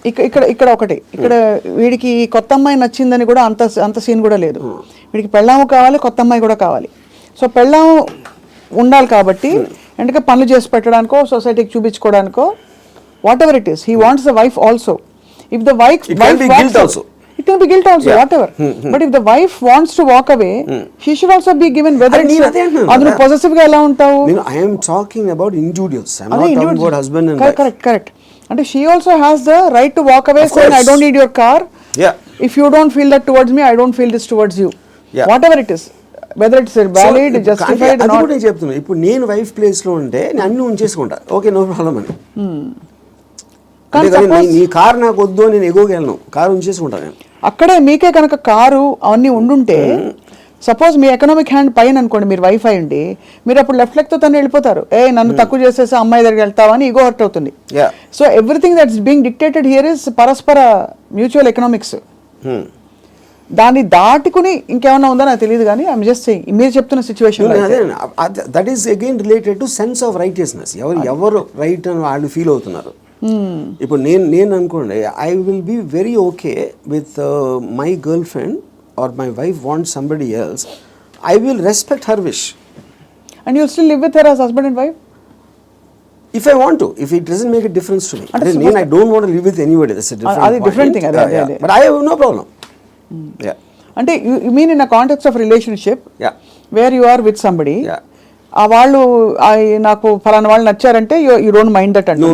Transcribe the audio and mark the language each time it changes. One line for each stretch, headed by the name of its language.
Telugu: ఇక్కడ ఒకటి, ఇక్కడ వీడికి కొత్త అమ్మాయి నచ్చిందని కూడా అంత సీన్ కూడా లేదు. వీడికి పెళ్ళాము కావాలి, కొత్త అమ్మాయి కూడా కావాలి. సో పెళ్ళాము ఉండాలి కాబట్టి ఎందుకంటే పనులు చేసి పెట్టడానికో సొసైటీకి చూపించుకోవడానికో
English: Whatever it is, he wants the wife also. If the wife also it can be guilt also, whatever. But if the wife wants to walk away, she should also be given whether
Telugu: adunu possessive ga ela untavu.
English: I am talking about individuals, I am not talking about husband and wife. Correct. And she also has the right to walk away saying I don't need your car. If you don't feel that towards me, I don't feel this towards you. Whatever it is, whether it's valid, justified or not.
Telugu: అది కూడా నేను చెప్తున్నా. ఇప్పుడు నేను wife place లో ఉంటే నేను అన్ని ఉంచేసుకుంటా, ఓకే నో ప్రాబ్లం అని. నీ కారు నాకు వద్దు, నేను ఎగోగలను, కారు ఉంచేసుకుంటాను నేను. అక్కడే మీకే కనుక కారు అవన్నీ ఉండుంటే, సపోజ్ మీ ఎకనామిక్ హ్యాండ్ పైన అనుకోండి, మీరు వైఫ్ అయ్యండి, మీరు అప్పుడు లెఫ్ట్ లెగ్ తో తను వెళ్ళిపోతారు. నన్ను తక్కువ చేసేసి అమ్మాయి దగ్గరికి వెళ్తావా అని ఈగో హర్ట్ అవుతుంది.
English: so everything that's being dictated here is
Telugu: పరస్పర మ్యూచువల్ ఎకనామిక్స్. దాన్ని దాటుకుని ఇంకేమన్నా ఉందో నాకు తెలియదు, కానీ
English: I'm just saying
Telugu: మీరు చెప్తున్న situation
English: That is again related to sense of righteousness.
Telugu: ఎవరు రైట్ అని వాళ్ళు ఫీల్ అవుతున్నారు. ఇప్పుడు నేను అనుకోండి,
English: I will be very okay with my girlfriend or my wife wants somebody else, I will respect her wish. And you still live with her as husband and wife if I want to, if it doesn't make a difference to me. Then I don't want to live with anybody, that's a different thing. But I have no problem. అంటే you mean in a context of relationship where you are with somebody,
Telugu: ఆ వాళ్ళు నాకు ఫలానా వాళ్ళు నచ్చారంటే
English: You don't mind that అంటే?